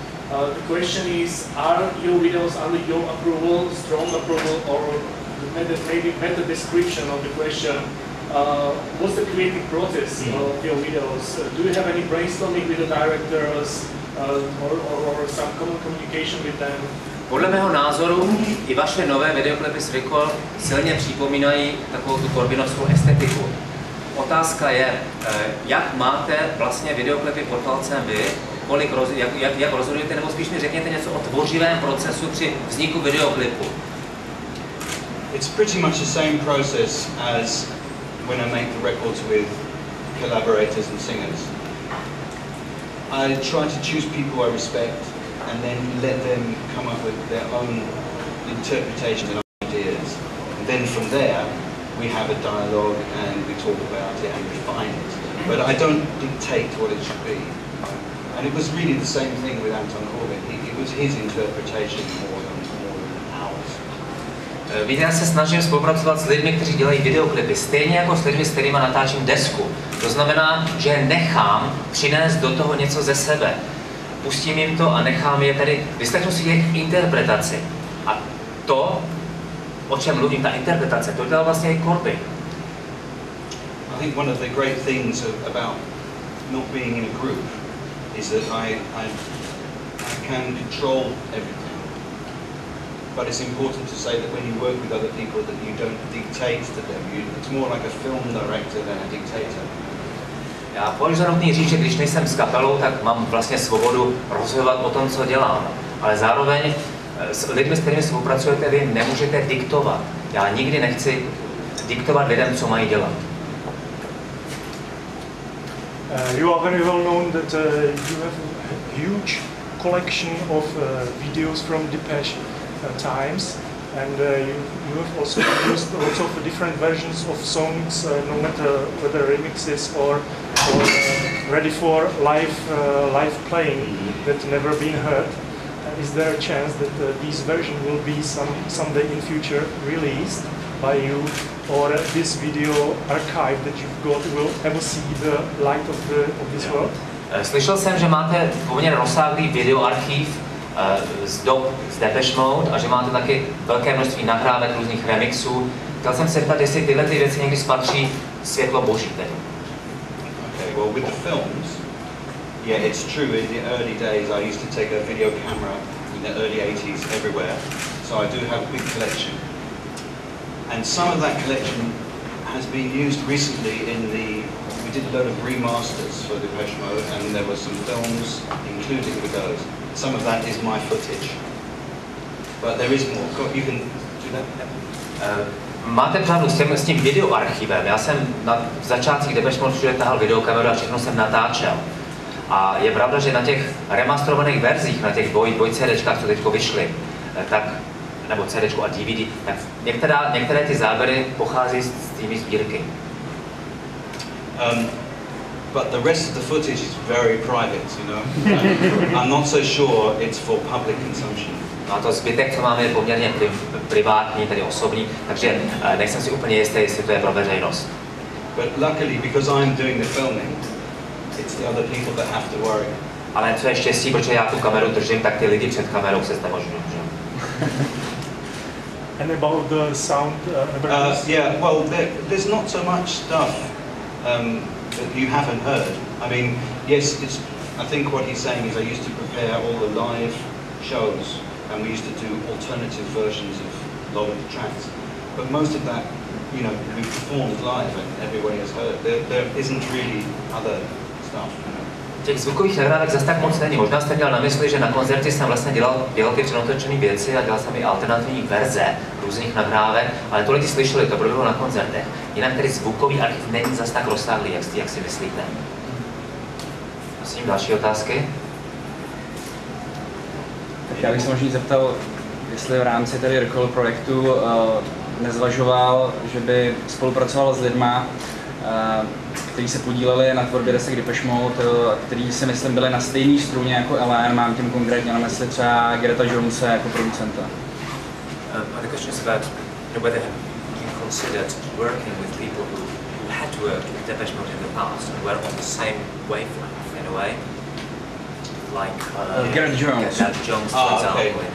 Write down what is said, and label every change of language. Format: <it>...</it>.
<en>The question is, are your videos under your approval, strong approval, or maybe better description of the question, what's the creative process of your videos? Do you have any brainstorming with the directors or some common communication with them?</en> <cs>Podle mého názoru i vaše nové videoklipy s Recoil silně připomínají takovou tu korbinovskou estetiku. Otázka je, jak máte vlastně videoklipy pod palcem vy, jak rozhodujete, nebo spíš mi řekněte něco o tvořivém procesu při vzniku videoklipu.</cs> <en>It's pretty much the same process as when I make the records with collaborators and singers. I try to choose people I respect and then let them come up with their own interpretation and ideas. And then from there, we have a dialogue and we talk about it and refine it. But I don't dictate what it should be. And it was really the same thing with Anton Corbin. It was his interpretation more than ours.</en> <cs>Víte, já se snažím spolupracovat s lidmi, kteří dělají videoklipy, stejně jako s lidmi, s kterými natáčím desku. To znamená, že nechám přinést do toho něco ze sebe. Pustím jim to a nechám je tedy, vyslechnu si jejich interpretaci. A to, o čem mluvím, ta interpretace, to dělal vlastně i Corbin.</cs> <en>I think one of the great things about not being in a group is that I can control everything. But it's important to say that when you work with other people that you don't dictate to them. It's more like a film director than a dictator.</en> <cs>Já považuji za nutný říct, že když nejsem s kapelou, tak mám vlastně svobodu rozhodovat o tom, co dělám. Ale zároveň s lidmi, s kterými spolupracujete, vy nemůžete diktovat. Já nikdy nechci diktovat lidem, co mají dělat.</cs> <en>You are very well known that you have a huge collection of videos from Depeche times, and you have also used lots of different versions of songs, no matter whether remixes or ready for live playing that never been heard. Is there a chance that these versions will be someday in future released by you, or this video archive that you've got will ever see the light of this world?</en> <cs>Slyšel jsem, že máte poměrně rozsáhlý videoarchív z dob z Depeche Mode a že máte taky velké množství nahrávek různých remixů. Chtěl jsem se ptat, jestli tyhle ty věci někdy spatří světlo boží tedy.</cs> <en>Okay, well with the films, yeah, it's true. In the early days, I used to take a video camera in the early 80s everywhere, so I do have a big collection. And some of that collection has been used recently we did a lot of remasters for Depeche Mode, and there were some films included with those. Some of that is my footage, but there is more. You can do that.</en> <cs>Máte pravdu s tím videoarchivem. Já jsem na začátcích Depeche Mode všude tahal videokameru a všechno jsem natáčel. A je pravda, že na těch remasterovaných verzích, na těch dvoj CDčkách, co teďko vyšly, tak, nebo CDčku a DVD, tak některé ty záběry pochází z té sbírky.</cs> <en>But the rest of the footage is very private, you know. I'm not so sure it's for public consumption.</en> <cs>No a to zbytek, co máme, je poměrně privátní, tedy osobní, takže nejsem si úplně jistý, jestli to je pro veřejnost.</cs> <en>But luckily, because I'm doing the filming, it's the other people that have to worry.</en> <cs>Ale co je štěstí, protože já tu kameru držím, tak ty lidi před kamerou se znemožňují.</cs> <en>And about the sound? Yeah, well, there's not so much stuff that you haven't heard. I mean, yes, I think what he's saying is I used to prepare all the live shows, and we used to do alternative versions of a lot of the tracks. But most of that, you know, we performed live and everybody has heard. There isn't really other stuff.</en> <cs>Těch zvukových nahrávek zase tak moc není. Možná jste měl na mysli, že na koncertě jsem vlastně dělal ty přenotočené věci a dělal jsem i alternativní verze různých nahrávek, ale tohle ti slyšeli, to proběhlo na koncertech. Jinak tedy zvukový archiv není zase tak rozsáhlý, jak si myslíte. Prosím, další otázky? Tak já bych se možná zeptal, jestli v rámci tedy Recoil projektu nezvažoval, že by spolupracoval s lidma, kteří se podíleli na tvorbě desek Depeche Mode, kteří si myslím byli na stejné struně jako Ellen, mám tím konkrétně na mysli třeba Greta Jonese jako producenta.</cs> <en>The question is about whether you considered working with people who had worked with Depeche Mode in the past and were on the same wavelength in a way, like Greta Jones. Greta Jones, for example. Okay.</en>